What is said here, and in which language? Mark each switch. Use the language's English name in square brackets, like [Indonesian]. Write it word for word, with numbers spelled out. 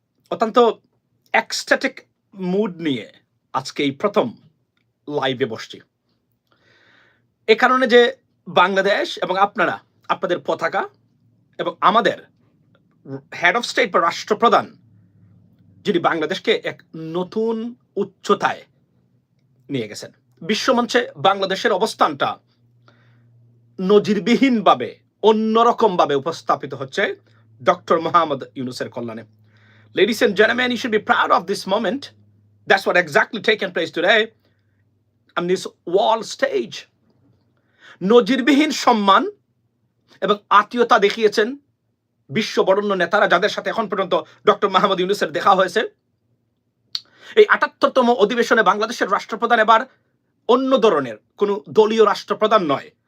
[Bangla] অত্যন্ত ecstatic mood নিয়ে আজকে এই প্রথম লাইভে বসছি, এ কারণে যে বাংলাদেশ এবং আপনারা আপনাদের পতাকা এবং আমাদের হেড অফ স্টেট বা রাষ্ট্রপ্রধান, যিনি বাংলাদেশকে এক নতুন উচ্চতায় নিয়ে গেছেন, বিশ্বমঞ্চে বাংলাদেশের অবস্থানটা নজিরবিহীনভাবে অন্যরকমভাবে উপস্থাপিত হচ্ছে ডক্টর মোহাম্মদ ইউনুসের কল্যাণে। [English] Ladies and gentlemen, you should be proud of this moment. That's what exactly taken place today on this world stage. [Bangla] নজিরবিহীন সম্মান এবং আত্মীয়তা দেখিয়েছেন বিশ্ব বরণ্য নেতারা, যাদের সাথে এখন পর্যন্ত ডক্টর মোহাম্মদ ইউনুসের দেখা হয়েছে। এই আটাত্তরতম অধিবেশনে বাংলাদেশের রাষ্ট্রপ্রধান এবার অন্য ধরনের কোনো দলীয় রাষ্ট্রপ্রধান নয়।